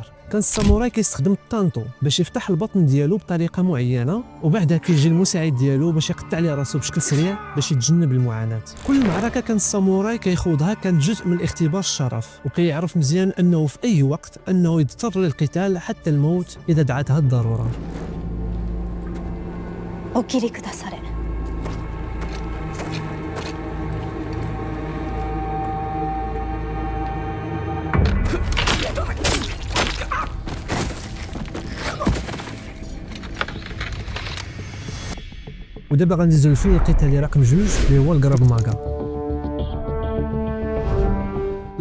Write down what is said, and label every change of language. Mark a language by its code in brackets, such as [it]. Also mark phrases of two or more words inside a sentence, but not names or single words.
[ar] كان الساموراي كيستخدم الطانطو باش يفتح البطن ديالو بطريقه معينه، وبعدها كيجي المساعد ديالو باش يقطع عليه راسو بشكل سريع باش يتجنب المعاناه. كل معركه كان الساموراي كيخوضها كان جزء من اختبار الشرف، وكيعرف مزيان انه في اي وقت انه يضطر للقتال حتى الموت اذا دعتها الضروره. [ja] お切りくだされ。 [ar] ودابا غندوزو للفن القتالي رقم 2 اللي هو الكراف ماغا.